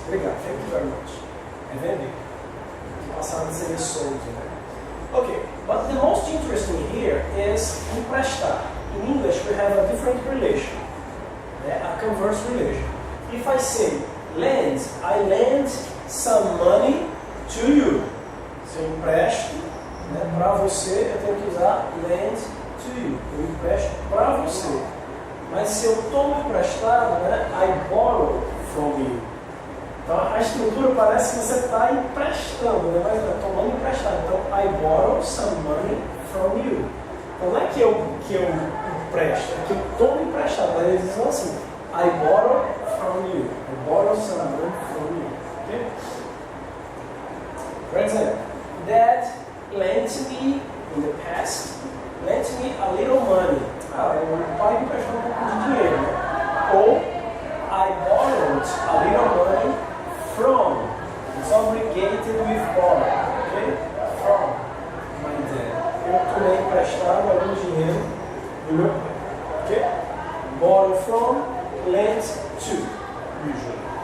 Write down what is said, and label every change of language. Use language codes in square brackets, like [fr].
[pt] Obrigado, [en] thank you very much. [pt] É vender. Que passado seria sold, né? [en] Okay, but the most interesting here is emprestar. In English, we have a different relation, a converse relation. If I say lend, I lend some money to you. [pt] Se eu empresto, né, para você, eu tenho que usar [en] lend to you. [pt] Eu empresto para você. Mas se eu tomo emprestado, né, [en] I borrow from you. [pt] Então a estrutura parece que você está emprestando, né, mas é tomando emprestado. Então [en] I borrow some money from you. [pt] Então não é que eu empresto, é que eu tomo emprestado. Mas eles dizem assim, [en] I borrow from you. I borrow some money from you. Okay? For example, Dad lent me, in the past, lent me a little money. [pt] O pai me emprestou um pouco de dinheiro. Ou, [en] I borrowed a little money from. It's obligated with borrow. Okay? From my dad. [pt] Eu tomei emprestado algum dinheiro do meu pai. [en] Okay? Borrow from, lent to, usually.